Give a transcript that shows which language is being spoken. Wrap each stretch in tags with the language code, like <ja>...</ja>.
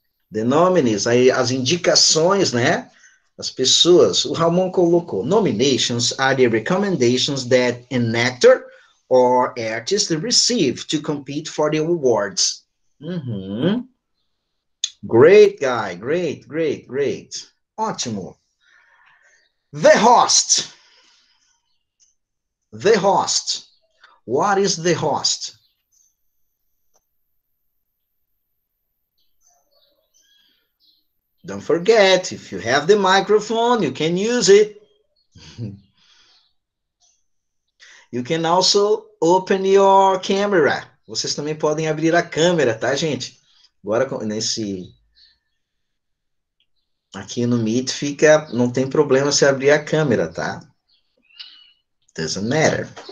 <en>The nominees,</en> <pt>as indicações, né? As pessoas, o Ramon colocou,</pt> <en>nominations are the recommendations that an actor or artist receive to compete for the awards. Great guy, great.</en> <pt>Ótimo.</pt> <en>The host. The host. What is the host? Don't forget, if you have the microphone, you can use it. You can also open your camera.</en> <pt>Vocês também podem abrir a câmera, tá, gente? Agora, aqui no Meet não tem problema se abrir a câmera, tá?</pt> <en>Doesn't matter.</en>